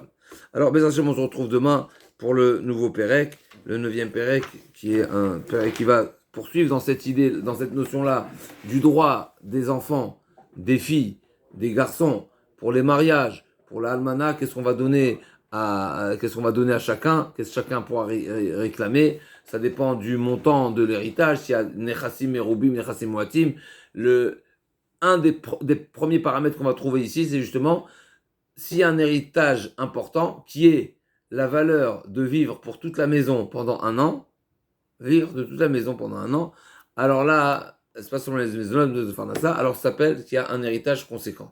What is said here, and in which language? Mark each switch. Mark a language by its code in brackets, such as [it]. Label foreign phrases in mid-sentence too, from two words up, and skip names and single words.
[fr] Alors, on se retrouve demain pour le nouveau Pérec, le 9e Pérec, qui est un Pérec qui va poursuivre dans cette idée, dans cette notion-là, du droit des enfants, des filles, des garçons, pour les mariages, pour la almana, qu'est-ce qu'on va donner à chacun, qu'est-ce que chacun pourra réclamer. Ça dépend du montant de l'héritage. S'il y a nechassim et roubim, [he] נכסים מועטים, [fr] un des premiers paramètres qu'on va trouver ici, c'est justement s'il y a un héritage important qui est la valeur de vivre pour toute la maison pendant un an, vivre de toute la maison pendant un an, alors là, c'est pas seulement les maisons de Farnassa, alors ça s'appelle qu'il y a un héritage conséquent.